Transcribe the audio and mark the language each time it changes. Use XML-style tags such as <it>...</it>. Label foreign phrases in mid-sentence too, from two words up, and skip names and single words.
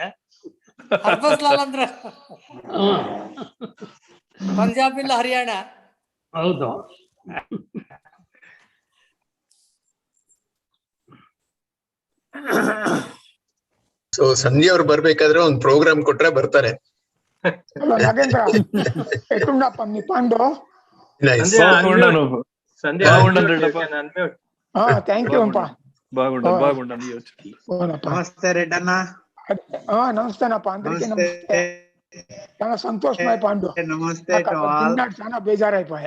<kn>ಹರ್ಬನ್ಸ್ಲಾಲ್ ಅಂದ್ರೆ ಪಂಜಾಬ್ ಇಲ್ಲ ಹರಿಯಾಣ. ಹೌದು. ಸೊ ಸಂಧ್ಯಾ ಅವ್ರು ಬರ್ಬೇಕಾದ್ರೆ ಒಂದ್ ಪ್ರೋಗ್ರಾಮ್ ಕೊಟ್ರೆ ಬರ್ತಾರೆ.</kn> <te>ನಾಗೇಂದ್ರ ಎಟ್ಟುಂಡಪ್ಪ నీ పండు.</te> <en>thank you అప్ప.</en> <te>బాగుండండి. నమస్తే రెడ్డన్న. నమస్తేనప్ప, అందరికీ నమస్తే. చాలా సంతోషమై పండు. నమస్తే. చాలా బేజారైపోయా.</te>